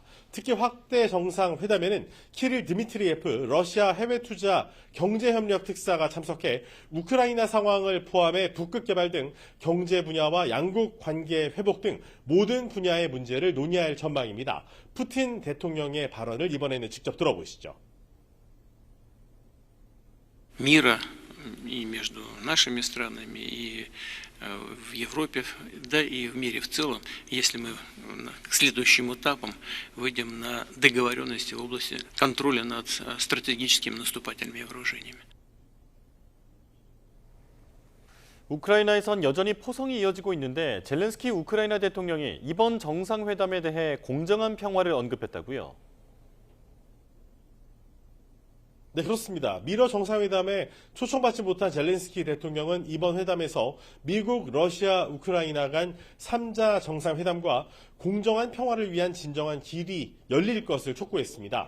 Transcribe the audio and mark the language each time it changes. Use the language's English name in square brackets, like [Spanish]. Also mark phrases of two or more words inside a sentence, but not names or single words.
[Korean] 특히 확대 정상회담에는 키릴 드미트리예프 러시아 해외투자 경제협력 특사가 참석해 우크라이나 상황을 포함해 북극 개발 등 경제 분야와 양국 관계 회복 등 모든 분야의 문제를 논의할 전망입니다. 푸틴 대통령의 발언을 이번에는 직접 들어보시죠. [Russian] мира и между нашими странами, и в Европе, да и в мире в целом, если мы к следующим этапам выйдем на договоренности в области контроля над стратегическими наступательными вооружениями. [Korean] 우크라이나에선 여전히 포성이 이어지고 있는데 젤렌스키 우크라이나 대통령이 이번 정상회담에 대해 공정한 평화를 언급했다고요? 네, 그렇습니다. 미러 정상회담에 초청받지 못한 젤렌스키 대통령은 이번 회담에서 미국, 러시아, 우크라이나 간 3자 정상회담과 공정한 평화를 위한 진정한 길이 열릴 것을 촉구했습니다.